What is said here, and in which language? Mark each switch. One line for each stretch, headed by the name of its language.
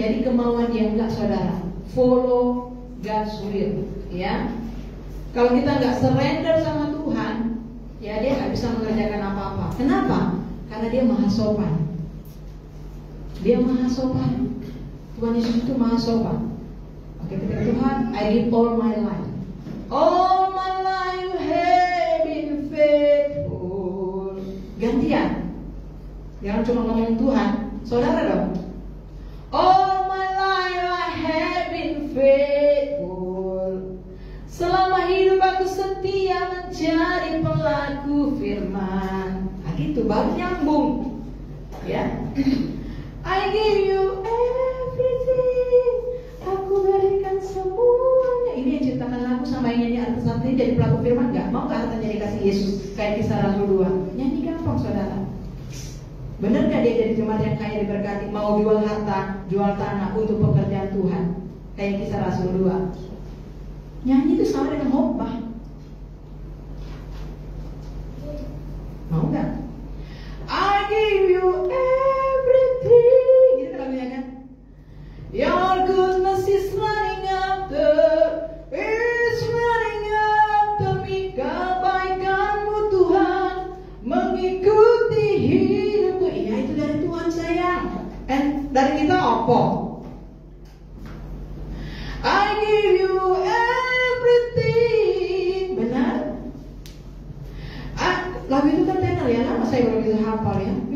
Indonesian: Jadi kemauan dia enggak, saudara.
English: Follow God's will.
Indonesian: Ya, kalau kita enggak surrender sama Tuhan, ya dia enggak bisa mengerjakan apa-apa. Kenapa? Karena dia maha sopan. Dia maha sopan. Tuhan Yesus itu maha sopan. Oke, ketika Tuhan,
English: I give all my life. All my life you have been faithful.
Indonesian: Gantian. Jangan cuma ngomong Tuhan, saudara dong.
English: All my life I have been faithful.
Indonesian: Selama hidup aku setia menjadi pelaku firman. Nah gitu, baru nyambung. Ya.
English: I give you everything.
Indonesian: Aku berikan semuanya. Ini yang ciptakan lagu sama yang nyanyi artis ini jadi pelaku firman nggak? Mau nggak hartanya dikasih Yesus? Kayak Kisah Rasul 2. Nyanyi gampang, saudara. Benar gak dia jadi jemaat yang kaya diberkati, mau jual harta, jual tanah untuk pekerjaan Tuhan? Kayak Kisah Rasul 2. Nyanyi itu sama dengan khotbah. Mau gak?
English: I give you everything.
Indonesian: Gitu lagunya kan?
English: Your goodness is running after, it's running after me.
Indonesian: Kebaikanmu Tuhan mengikuti hidupku. Iya, itu dari Tuhan sayang. And dari kita apa?
English: I give you everything.
Indonesian: Benar? Lagu itu kan tenor ya, lama saya baru bisa hafal ya.